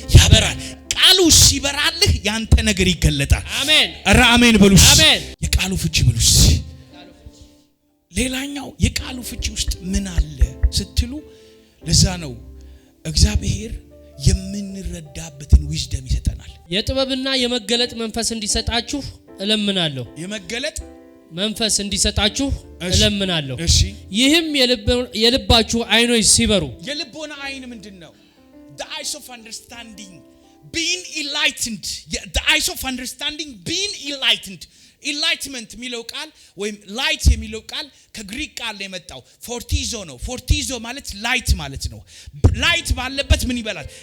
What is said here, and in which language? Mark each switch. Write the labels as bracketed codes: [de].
[am] ያበራል። ቃሉ ሲበራልህ ያንተ ነገር ይገለጣል። አሜን። ኧረ አሜን በሉስ። አሜን። የቃሉ ፍቺ በሉስ። ሌላኛው የቃሉ ፍቺ ውስጥ ምን አለ ስትሉ፣ ለዛ ነው እግዚአብሔር የምንረዳበትን ዊዝደም ይሰጠናል። የጥበብና የመገለጥ መንፈስ እንዲሰጣችሁ እለምናለሁ። የመገለጥ መንፈስ እንዲሰጣችሁ እለምናለሁ። እሺ። ይህም የልባችሁ አይኖች ሲበሩ። የልቦና አይን ምንድነው? [en] the eyes of understanding being enlightened. the eyes of understanding being enlightened. [am] ኢንላይትመንት የሚለው ቃል ወይም ላይት የሚለው ቃል ከግሪክ ቃል ነው የመጣው። ፎርቲዞ ነው። ፎርቲዞ ማለት ላይት ማለት ነው። ላይት ባለበት ምን ይበላል?